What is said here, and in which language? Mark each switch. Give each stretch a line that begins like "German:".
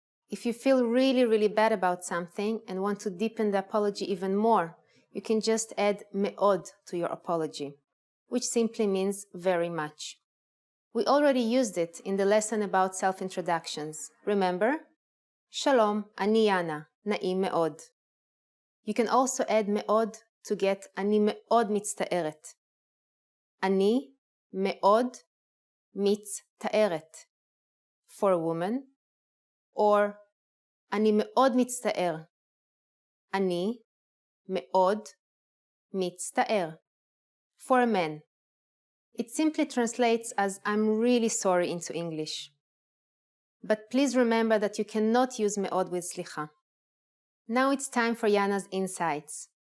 English: If you feel really bad about something and want to deepen the apology even more, you can just add מאוד to your apology, which simply means very much. We already used it in the lesson about self-introductions. Remember?
Hebrew: שלום, אני יאנה, נעים מאוד.
English: You can also add
Hebrew: מאוד to get אני מאוד מצטערת. אני מאוד מצטערת
English: for a woman,
Hebrew: or אני מאוד מצטער. אני מאוד מצטער
English: for a man. It simply translates as I'm really sorry into English. But please remember that you cannot use מאוד with סליחה. Now it's time for Yana's insights.